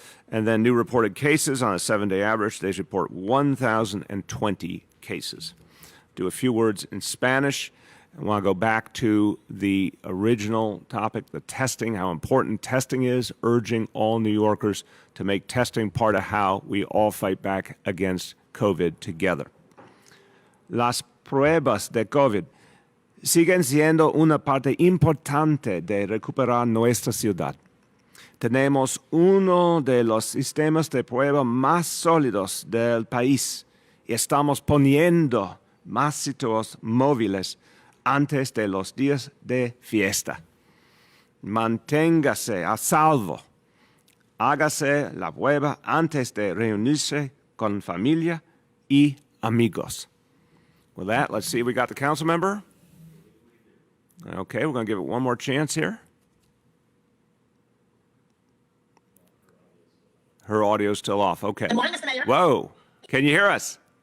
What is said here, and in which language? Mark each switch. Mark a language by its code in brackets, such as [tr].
[en] And then new reported cases on a 7-day average. Today's report 1,020 cases. Do a few words in Spanish. I want to go back to the original topic, the testing, how important testing is, urging all New Yorkers to make testing part of how we all fight back against COVID together. [es] Las pruebas de COVID siguen siendo una parte importante de recuperar nuestra ciudad. Tenemos uno de los sistemas de prueba más sólidos del país y estamos poniendo más sitios móviles antes de los días de fiesta. Manténgase a salvo. Hágase la prueba antes de reunirse con familia y amigos. [en] With that, let's see if we got the council member. Okay, we're going to give it one more chance here. Her audio's still off. Okay. Good morning, Mr. Mayor. Whoa. Can you hear us?